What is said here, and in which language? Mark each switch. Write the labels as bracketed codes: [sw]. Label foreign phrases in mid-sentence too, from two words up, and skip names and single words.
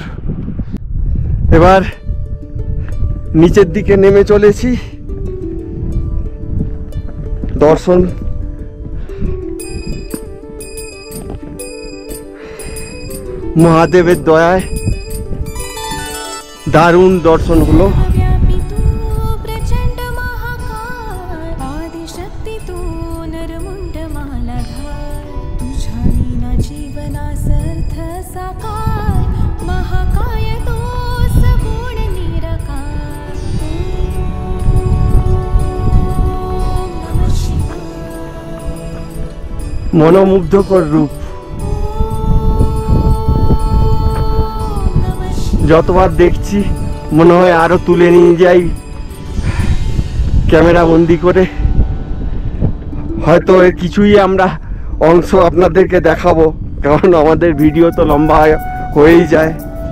[bn] এবার নিচের দিকে নেমে চলেছি। দর্শন মহাদেবের দয়ায় দারুণ দর্শন হলো। [mr] व्यापी तू प्रचंड महाकाय आदिशक्ती तू नरमुंड मालाधार तुझ्या विना जीवनासर्थ साकार महाकाय तो सगुण निराकार [sa] ओम नमः शिवाय [bn] মনোমুগ্ধকর রূপ। যতবার দেখছি মনে হয় আরো তুলে নিয়ে যাই ক্যামেরা বন্দি করে। হয়তো এর কিছুই আমরা অংশ আপনাদেরকে দেখাবো, কারণ আমাদের ভিডিও তো লম্বা হয়েই যায়।